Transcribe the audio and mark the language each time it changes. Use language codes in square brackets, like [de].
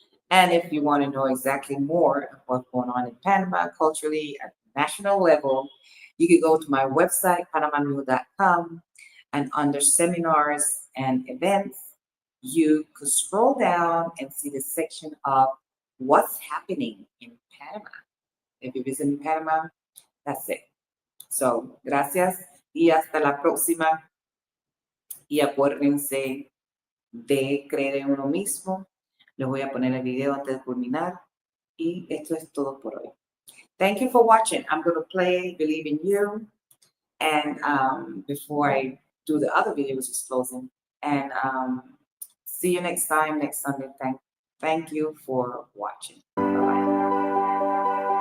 [en] And if you want to know exactly more of what's going on in Panama culturally at the national level, you could go to my website, panamanu.com, and under seminars and events, you could scroll down and see the section of what's happening in Panama. If you visit in Panama, that's it. [es] So, gracias y hasta la próxima. Y acuérdense de creer en uno mismo. Les voy a poner el video antes de culminar. Y esto es todo por hoy. [en] Thank you for watching. I'm going to play Believe in You. And before I do the other video, which is closing. And see you next time, next Sunday. Thank you for watching. Bye-bye.